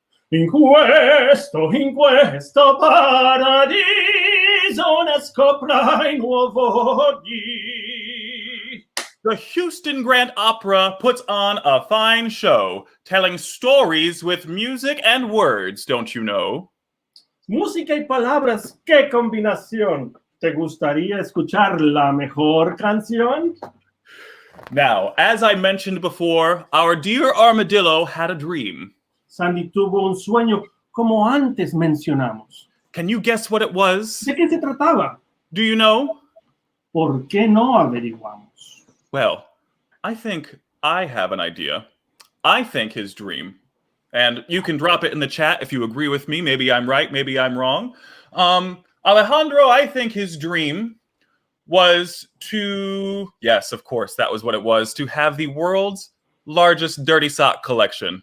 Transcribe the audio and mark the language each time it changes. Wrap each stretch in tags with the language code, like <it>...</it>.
<en>in questo paradiso ne scoprai nuovo di. The Houston Grand Opera puts on a fine show, telling stories with music and words, don't you know?</en> <es>Música y palabras, qué combinación. ¿Te gustaría escuchar la mejor canción?</es> <en>Now, as I mentioned before, our dear Armadillo had a dream.</en> <es>Sandy tuvo un sueño como antes mencionamos.</es> <en>Can you guess what it was?</en> <es>¿De qué se trataba?</es> <en>Do you know?</en> <es>¿Por qué no averiguamos?</es> <en>Well, I think I have an idea. I think his dream, and you can drop it in the chat if you agree with me. Maybe I'm right, maybe I'm wrong. Alejandro, I think his dream was to, yes, of course, that was what it was, to have the world's largest dirty sock collection.</en>